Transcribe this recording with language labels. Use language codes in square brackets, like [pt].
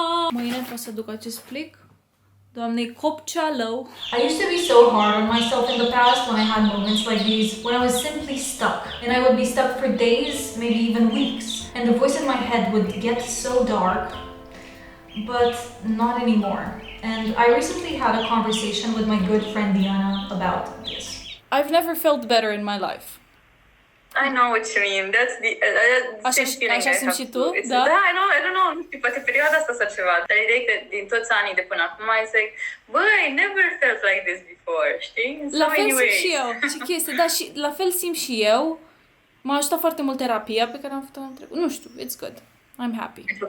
[ro] Mâine trebuie să duc acest plic doamnei Copcealău. [en] I used to be so hard on myself in the past when I had moments like these, when I was simply stuck. And I would be stuck for days, maybe even weeks. And the voice in my head would get so dark, but not anymore. And I recently had a conversation with my good friend Diana about this. I've never felt better in my life. I know what you mean. That's the same feeling I have too. [ro] Da? Da, [en] I don't know. [ro] Nu știu, poate perioada asta sau ceva. Dar ideea e că din toți anii de până acum [en] I say, [ro] băi, [en] I never felt like this before, [ro] știi? La fel simt și eu. Ce chestie. Da, și la fel simt și eu. M-a ajutat foarte mult terapia pe care am făcut-o în trecut. Nu știu, [en] it's good. I'm happy.